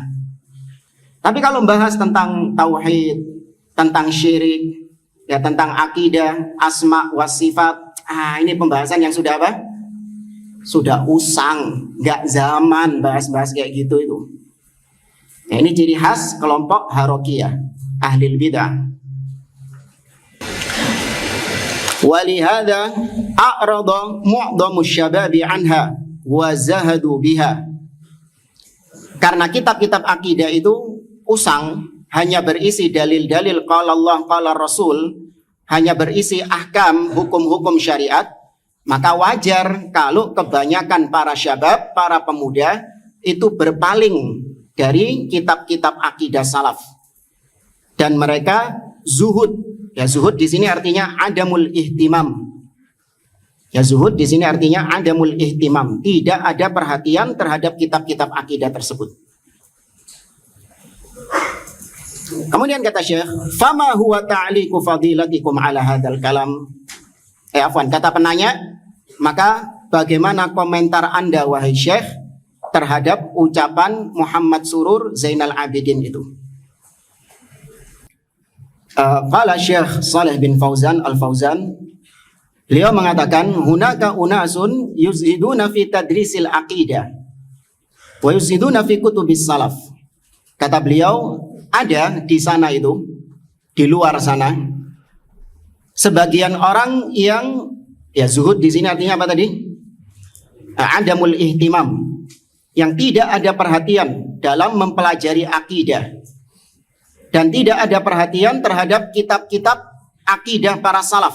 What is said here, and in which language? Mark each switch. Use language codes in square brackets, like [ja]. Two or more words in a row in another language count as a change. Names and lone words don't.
[id] Tapi kalau membahas tentang tauhid, tentang syirik, ya tentang akidah, [ar] أسماء وصفات, [id] ini pembahasan yang sudah apa? Sudah usang, nggak zaman bahas-bahas kayak gitu itu. Ya, ini ciri khas kelompok Harokiyah, [ar] أهل البدعة. ولهذا أعرض معظم الشباب عنها وزهدوا بها. [id] Karena kitab-kitab akidah itu usang, hanya berisi dalil-dalil [ar] قال الله قال الرسول, [id] hanya berisi ahkam, hukum-hukum syariat, maka wajar kalau kebanyakan para syabab, para pemuda itu berpaling dari kitab-kitab akidah salaf. Dan mereka zuhud. Ya, zuhud di sini artinya [ar] عدم الاهتمام. [id] Ya, zuhud di sini artinya [ar] عدم الاهتمام. [id] Tidak ada perhatian terhadap kitab-kitab akidah tersebut. Kemudian kata Syekh, [ar] فما هو تعليق فضيلتكم على هذا الكلام. [id] Kata penanya, maka bagaimana komentar Anda wahai Syekh terhadap ucapan Muhammad Surur Zainal Abidin itu? Qala Syekh Saleh bin Fauzan Al-Fauzan, beliau mengatakan, [ar] هناك أناس يزهدون في تدريس العقيدة ويزهدون في كتب السلف. [id] Kata beliau, ada di sana itu, di luar sana, sebagian orang yang, ya zuhud di sini artinya apa tadi? [ar] عدم الاهتمام, [id] yang tidak ada perhatian dalam mempelajari akidah dan tidak ada perhatian terhadap kitab-kitab akidah para salaf.